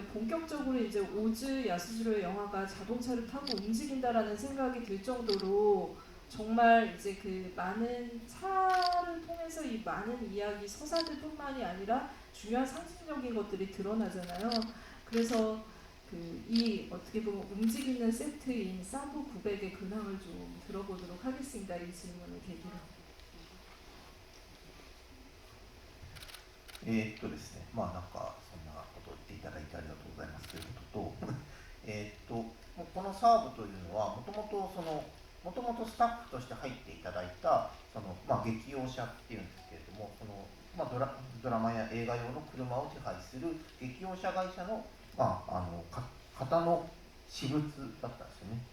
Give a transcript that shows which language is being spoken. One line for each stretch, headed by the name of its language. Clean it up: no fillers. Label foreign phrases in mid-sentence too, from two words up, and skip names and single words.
Korean: 본격적으로 이제 오즈 야스지로의 영화가 자동차를 타고 움직인다라는 생각이 들 정도로 정말 이제 그 많은 차를 통해서 이 많은 이야기 서사들뿐만이 아니라 중요한 상징적인 것들이 드러나잖아요. 그래서 이 어떻게 보면 움직이는 세트인 사부 900의 근황을 좀 들어보도록 하겠습니다. 이 질문을 계기로.
Japanese: ですね、なんかそんなことを言っていただいてありがとうございますということと、このサーブというのはもともとスタッフとして入っていただいたその、劇用車っていうんですけれども、その、ドラマや映画用の車を手配する劇用車会社の、方の私物だったんですよね。